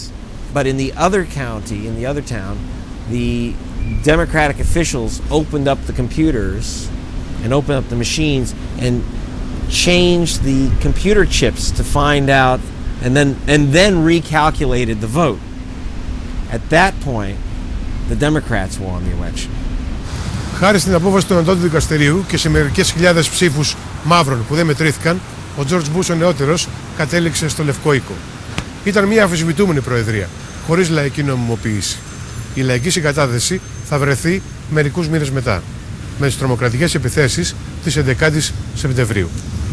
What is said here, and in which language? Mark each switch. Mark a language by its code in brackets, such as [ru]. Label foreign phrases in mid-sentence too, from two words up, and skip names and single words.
[en] But in the other county, in the other town, the Democratic officials opened up the computers and opened up the machines and changed the computer chips to find out, and then recalculated the vote. At that point, the Democrats won the election. [el] Χάρη στην απόφαση του Ανώτατου Δικαστηρίου και σε μερικές χιλιάδες ψήφους μαύρων που δεν μετρήθηκαν, ο Τζορτζ Μπούς ο νεότερος κατέληξε στο Λευκό Οίκο. Ήταν μια αμφισβητούμενη προεδρία, χωρίς λαϊκή νομιμοποίηση. Η λαϊκή συγκατάθεση θα βρεθεί μερικούς μήνες μετά, με τις τρομοκρατικές επιθέσεις της 11ης Σεπτεμβρίου.